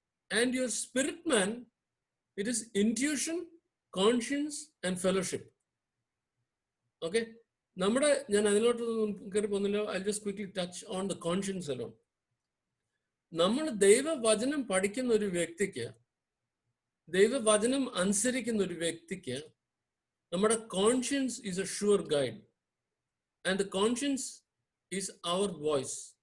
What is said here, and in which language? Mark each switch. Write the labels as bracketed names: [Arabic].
[English] And your spirit man, it is intuition, conscience and fellowship. [Malayalam] Okay, നമ്മുടെ ഞാൻ അതിലോട്ടൊന്നും കയറി പോകുന്നില്ല. [English] I'll just quickly touch on the conscience alone. [Malayalam] നമ്മൾ ദൈവവചനം പഠിക്കുന്ന ഒരു വ്യക്തിക്ക്, ദൈവവചനം അനുസരിക്കുന്ന ഒരു വ്യക്തിക്ക്, നമ്മുടെ [English] Conscience is a sure guide and the conscience is our voice.